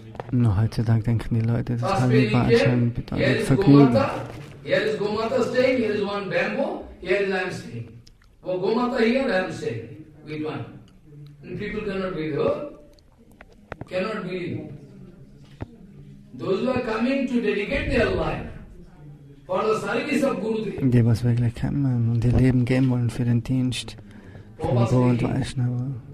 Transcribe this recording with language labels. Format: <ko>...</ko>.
<de>Nur heutzutage denken die Leute, dass Hari Bhajan bedeutet Vergnügen.</de> <en>Here is Gomata staying, here is one bamboo, here is I am staying. For Gomata here, I am staying with one. And people cannot believe, cannot believe. Those who are coming to dedicate their life for the service of Gurudev.</en> <de>Die, was wirklich kommen und ihr Leben geben wollen für den Dienst von Guru und Vaishnava.</de>